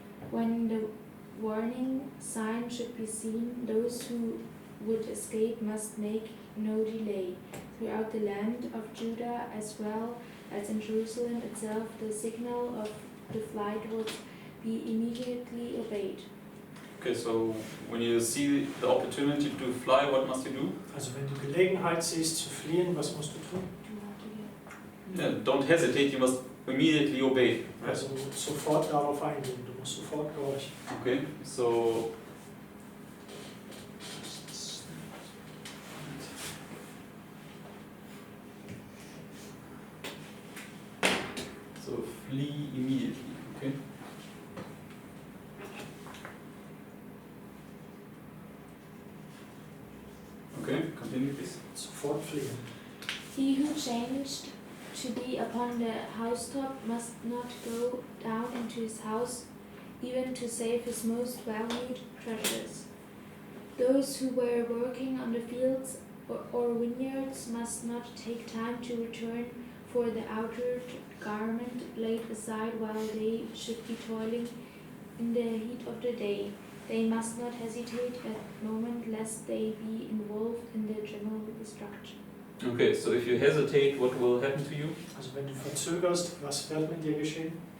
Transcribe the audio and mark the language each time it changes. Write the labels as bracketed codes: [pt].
[en] When the warning sign should be seen, those who would escape must make no delay. Throughout the land of Judah as well as in Jerusalem itself, the signal of the flight would be immediately obeyed. Okay, so when you see the opportunity to fly, what must you do? [de] Also wenn du Gelegenheit siehst zu fliehen, was musst du tun? [en] Yeah, don't hesitate, you must immediately obey. Right? [de] Also sofort darauf eingehen, du musst sofort gehorchen. [en] Okay, so flee immediately. Okay. Okay, continue please. [de] Sofort fliehen. [en] He who changed to be upon the housetop must not go down into his house, even to save his most valued treasures. Those who were working on the fields or vineyards must not take time to return for the outer garment laid aside while they should be toiling in the heat of the day. They must not hesitate a moment lest they be involved in the general destruction. Okay, so if you hesitate, what will happen to you? [de] Also wenn du verzögerst, was wird mit dir geschehen?